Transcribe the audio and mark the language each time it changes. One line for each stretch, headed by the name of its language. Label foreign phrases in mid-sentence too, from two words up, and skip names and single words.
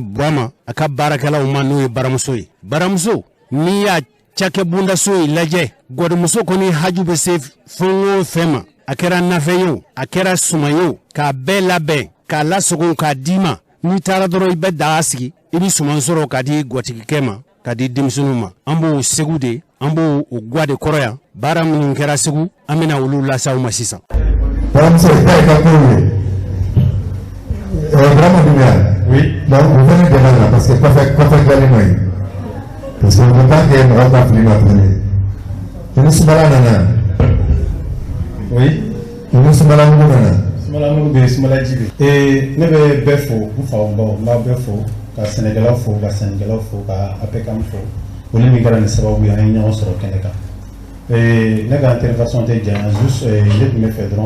Bambara: burama a ka baarakɛlaw ma n'o ye baramuso ye baramuso n'i y'a cakɛ bundaso ye lajɛ gwadumuso kɔni haju bɛ se fɛn o fɛn ma a kɛra nafɛn ye o a kɛra suman ye o k'a bɛɛ labɛn k'a lasogo k'a d'i ma n'i taara dɔrɔn i bɛ daga sigi i bɛ suman sɔrɔ k'a di gwatigikɛ ma k'a di denmisɛnninw ma an b'o segu de an b'o gwa de kɔrɔ yan baara minnu kɛra segu an bɛna olu lase aw ma sisan. baramuso ta ye ka ko ye Burama Doumbia
French: oui donc vous venez de là parce que
Bambara: kɔfɛ dilanlen nɔ ye
French: parce que on ne peut pas que
Bambara: mɔgɔw ka fili ma tuguni i ni sumala nana oui i ni sumala mugu nana. Sumala mugu bɛ yen sumala ji bɛ yen ne bɛ bɛɛ fo n faw baw n b'a bɛɛ fo ka sɛnɛkɛlaw fo ka sannikɛlaw fo ka APCAM fo olu min kɛra nin sababu ye an ye ɲɔgɔn sɔrɔ kɛnɛ kan ne ka intervention tɛ janya juste ne tun bɛ fɛ dɔrɔn